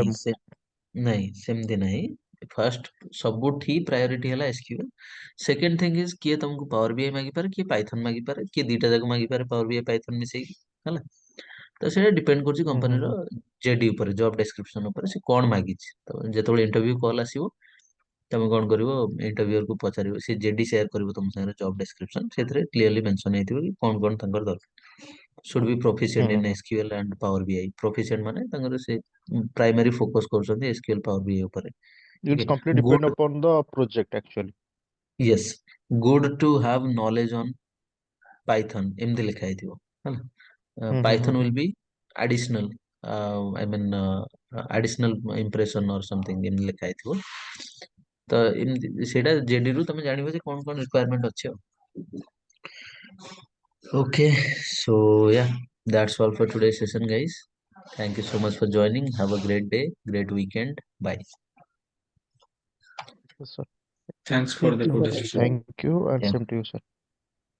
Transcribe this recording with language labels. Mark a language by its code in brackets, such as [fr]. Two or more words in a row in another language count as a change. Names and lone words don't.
[or] ନାହିଁ ସେ ନାହିଁ ସେମିତି ନାହିଁ, ଫାଷ୍ଟ ସବୁଠି ପ୍ରାୟୋରିଟି ହେଲା ଏସକ୍ୟୁଏଲ, [en] second thing is [or] କିଏ ତମକୁ ପାୱାର ବିଆଇ ମାଗିପାରେ, କିଏ ପାଇଥନ ମାଗିପାରେ, କିଏ ଦିଟା ଯାକ ମାଗିପାରେ, ପାୱାର ବିଆଇ ପାଇଥନ ମିଶେଇକି, ହେଲା। ତ ସେଇଟା ଡିପେଣ୍ଡ କରୁଛି ହୁଁ ହୁଁ କମ୍ପାନୀର ହୁଁ। ଜେଡି ଉପରେ, [en] job description [or] ଉପରେ, ସେ କଣ ମାଗିଛି, ତ ଯେତେବେଳେ [en] interview call [or] ଆସିବ, ତମେ କଣ କରିବ, ଇଣ୍ଟରଭ୍ୟୁଅର କୁ ପଚାରିବ, ସେ ଜେଡି ସେୟାର କରିବ ତମ ସାଙ୍ଗରେ, [en] job description, [or] ସେଥିରେ [en] clearly mention [or] ହେଇଥିବ କି କଣ କଣ ତାଙ୍କର ଦରକାର। [en] should be [or] ହୁଁ [en] proficient [or] ହୁଁ [en] in [or] ହୁଁ। [en] SQL and Power BI, [or] proficient ମାନେ ତାଙ୍କର ସେ [en] primary focus [or] କରୁଛନ୍ତି SQL Power BI ଉପରେ, [en] It's okay, completely depend good, upon the project actually. yes, good to have knowledge on Python [or] ଏମିତି ଲେଖା ହେଇଥିବ, ହେଲା। ହୁଁ ହୁଁ ହୁଁ [en] Python [or] ହୁଁ। [en] will be additional, I mean additional impression or something [or] ଏମିତି ଲେଖା ହେଇଥିବ, ତ ଏମିତି ସେଇଟା JD ରୁ ତମେ ଜାଣିବ ଯେ କଣ କଣ ରିକ୍ୱାରମେଣ୍ଟ ଅଛି ଆଉ। [en] Okay, so yeah, that's all for today's session, guys. Thank you so much for joining. Have a great day, great weekend. Bye. Yes, sir. Thanks for Thank the you, good sir. decision. Thank you, and Yeah, same to you, sir.